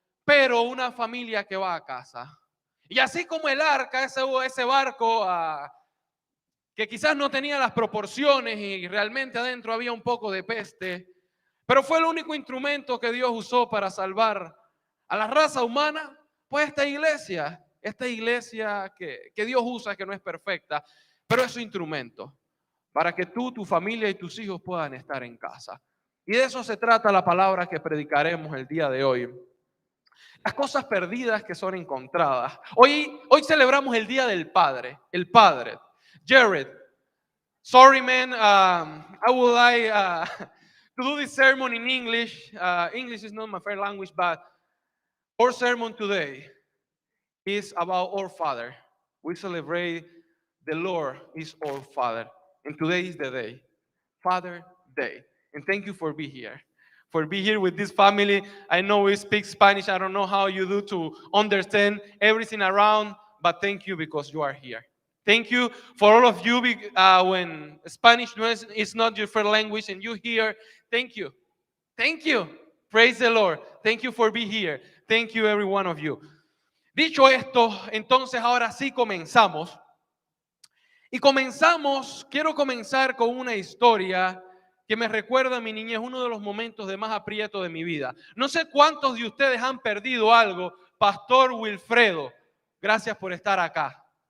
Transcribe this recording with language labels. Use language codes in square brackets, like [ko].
[es] pero una familia que va a casa. Y así como el arca, ese barco que quizás no tenía las proporciones y realmente adentro había un poco de peste, pero fue el único instrumento que Dios usó para salvar a la raza humana, pues esta iglesia que Dios usa, que no es perfecta, pero es su instrumento para que tú, tu familia y tus hijos puedan estar en casa. Y de eso se trata la palabra que predicaremos el día de hoy. Las cosas perdidas que son encontradas. Hoy celebramos el Día del Padre, el Padre. [en] Jared, sorry man, I would like to do this sermon in English. English is not my first language, but our sermon today is about our Father. We celebrate the Lord is our Father. And today is the day, Father Day. And thank you for being here. For being here with this family. I know we speak Spanish. I don't know how you do to understand everything around, but thank you because you are here. Thank you for all of you when Spanish is not your first language and you hear. Thank you. Thank you. Praise the Lord. Thank you for being here. Thank you, every one of you. [es] Dicho esto, entonces ahora sí comenzamos. Y quiero comenzar con una historia que me recuerda a mi niñez, uno de los momentos de más aprieto de mi vida. No sé cuántos de ustedes han perdido algo. Pastor Wilfredo, gracias por estar acá.